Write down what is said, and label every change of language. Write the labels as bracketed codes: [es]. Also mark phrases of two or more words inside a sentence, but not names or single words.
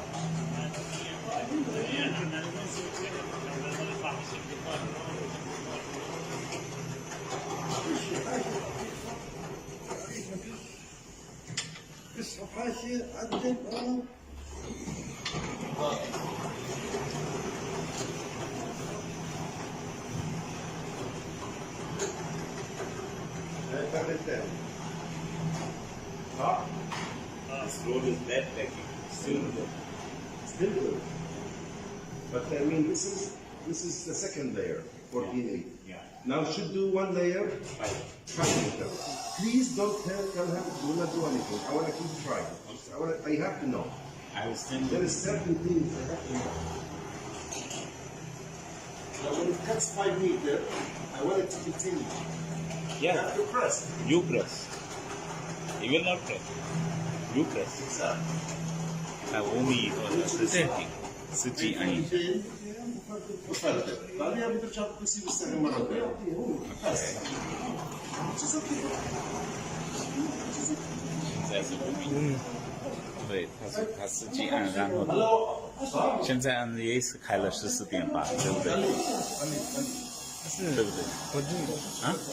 [ar] اسحب حاشية عدل الفرد الثاني صح؟ [en] This road is bad packing. Still good. Still good. But I mean this is the second layer, 14.8. Yeah. Now should do one layer, 5 meters. Please don't tell him do not do anything. I want to keep trying. I have to know. I will send There you. is certain things I have to know. Now when it cuts 5 meters, I want it to continue. You Yeah. have to press. You press. He will not press. You press. Exactly. [zh] 5 米或者是10实际按一下。 [ar] وفردت. بعدين بترجع بتصير السنة مرة ثانية. بس. [zh] 现在是5米。对，它实际按，然后现在按也是开了14.8，对不对？是，对不对？